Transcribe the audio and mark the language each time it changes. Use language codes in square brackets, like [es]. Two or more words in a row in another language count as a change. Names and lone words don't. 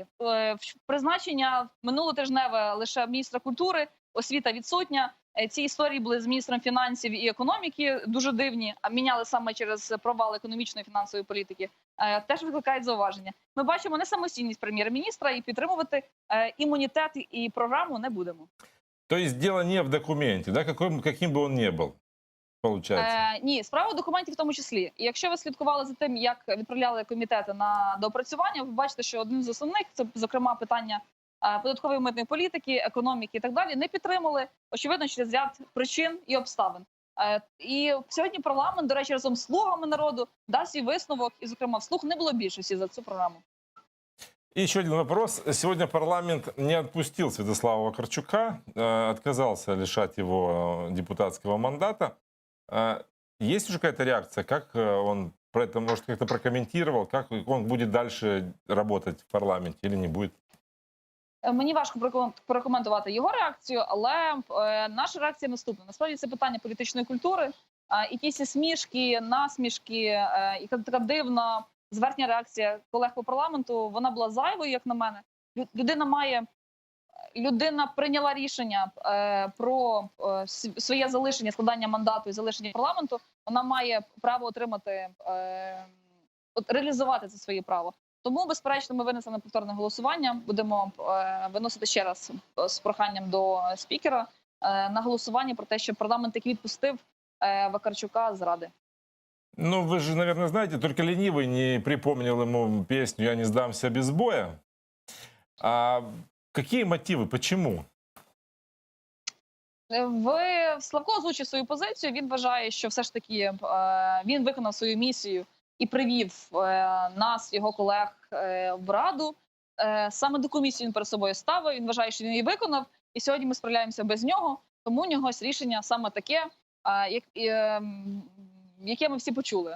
[uk] Призначення минулотижневе лише міністра культури, освіта відсутня. Ці історії були з міністром фінансів і економіки, дуже дивні, а міняли саме через провал економічної і фінансової політики. Теж викликають зауваження. Ми бачимо несамостійність прем'єр-міністра і підтримувати імунітет і програму не будемо. [ru] То есть дело не в документе, да, каким бы он ни был, получается? [uk] Ні, справа документів в тому числі. І якщо ви слідкували за тим, як відправляли комітети на доопрацювання, ви бачите, що один з основних, це, зокрема, питання податкової митної політики, економіки і так далі, не підтримали, очевидно, через ряд причин і обставин. І сьогодні парламент, до речі, разом з «Слугами народу» дасть свій висновок, і, зокрема, вслух не було більшості за цю програму. [ru] И еще один вопрос. Сегодня парламент не отпустил Святослава Вакарчука, отказался лишать его депутатского мандата. Есть уже какая-то реакция? Как он про это, может, как-то прокомментировал? Как он будет дальше работать в парламенте или не будет? [uk] Мені важко прокоментувати його реакцію, але наша реакція наступна. Насправді це питання політичної культури. І ті смішки, насмішки, і така дивна зверхня реакція колег по парламенту, вона була зайвою, як на мене. Людина прийняла рішення про своє залишення, складання мандату і залишення парламенту. Вона має право отримати, реалізувати це своє право. Тому, безперечно, ми винесли на повторне голосування. Будемо виносити ще раз з проханням до спікера на голосування про те, що парламент таки відпустив Вакарчука з Ради. [ru] Ну, вы же, наверное, знаете, только ленивый не припомнил ему песню «Я не сдамся без боя». А какие мотивы? Почему? [uk] Славко озвучив свою позицію. Він вважає, що все ж таки він виконав свою місію і привів нас, його колег, в Раду. Саме до комісії він перед собою ставив, він вважає, що він її виконав, і сьогодні ми справляємося без нього, тому у нього рішення саме таке, яке ми всі почули.